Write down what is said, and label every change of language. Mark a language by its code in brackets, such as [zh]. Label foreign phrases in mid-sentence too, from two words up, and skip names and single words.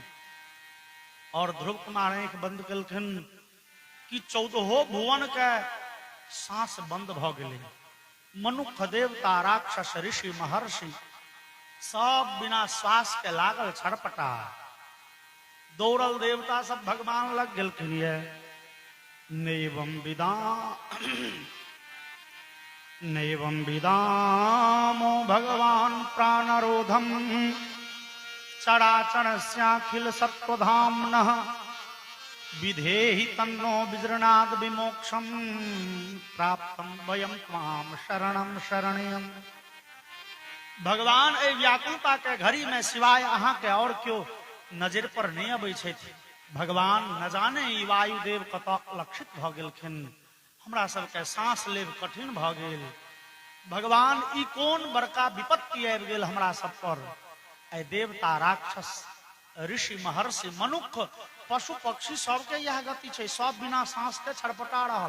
[mai] और ध्रुव कुमार आंख बंद कलखिन कि 14 भुवन के सांस बंद भ गेलै। मनुष्य देवता राक्षस ऋषि महर्षि सब बिना श्वास के लागल छड़पटा, दौड़ल देवता सब भगवान लग गेलखिन। [sa] ये नैवं विदामो भगवान प्राणरोधम चराचरस्याखिल सत्वधाम्नः विधेहि तन्नो विजृणाद विमोक्षम प्राप्तम वयम त्वाम शरणम शरणयम। [mai] भगवान ए व्याकुलता के घड़ी में सिवाय अहाँ के और क्यों नजर पर नहीं अबै छथि। भगवान न जाने ई वायुदेव कतऽ लक्षित भ गेलखिन, हमरा सबके सांस लेब कठिन भ गेल। भगवान ई कोन बड़का विपत्ति आबि गेल हमरा सब पर। ऐ देवता राक्षस ऋषि महर्षि मनुष्य पशु पक्षी सबके यह गति छै, सब बिना सांस के छड़पटा रहल।